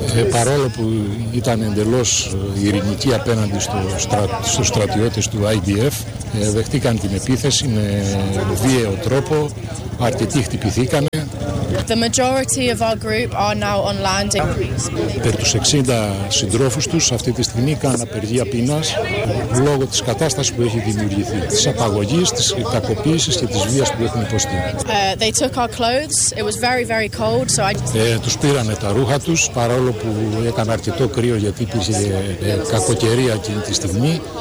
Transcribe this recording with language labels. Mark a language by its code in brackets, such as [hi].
[el] Παρόλο που ήταν εντελώς ειρηνική απέναντι στους στρατιώτες του IDF, δεχτήκαν την επίθεση με βίαιο τρόπο, αρκετοί χτυπηθήκανε. [en] The majority of our group are now on landing. [el] Περί τους 60 συντρόφους τους αυτή τη στιγμή κάνουν απεργία πείνας λόγω της κατάστασης που έχει δημιουργηθεί, της απαγωγής, της κακοποίησης και της βίας που έχουν υποστεί. [en] They took our clothes. It was very, very cold. [el] Τους πήρανε τα ρούχα τους, παρόλο που έκανε αρκετό κρύο γιατί υπήρχε κακοκαιρία εκείνη τη στιγμή.